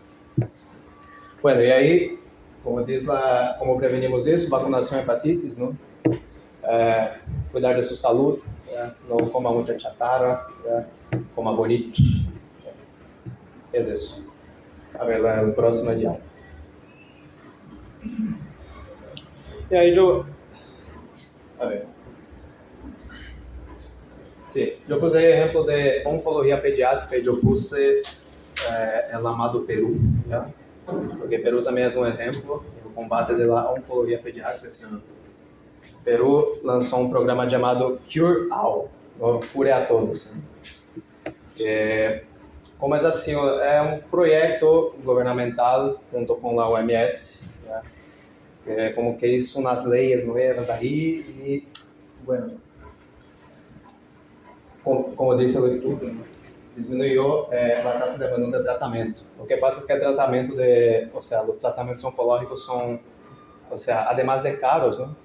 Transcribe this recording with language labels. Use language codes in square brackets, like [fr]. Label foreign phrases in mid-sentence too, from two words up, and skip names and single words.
[es] Bueno, y ahí, como prevenimos isso, vacunação hepatitis, ¿no?, cuidar de su salud, no coma mucha chatarra, coma bonito. Es eso. A ver, la próxima diapositiva. [pt] E aí [es] a ver. Sí, yo puse ejemplo de oncología pediátrica y yo puse el amado Perú, ¿ya? Porque Perú también es un ejemplo en el combate de la oncología pediátrica. ¿Sí? [pt] Perú lançou um programa chamado Cure All, ou Cure a Todos. Como é assim, é um projeto governamental junto com a OMS, né? [es] Como que hizo unas leyes nuevas ahí y, bueno, como dice el estudio, ¿no?, disminuyó la tasa de abandono de tratamento. Lo que pasa es que el tratamiento los tratamientos oncológicos son, además de caros, ¿no?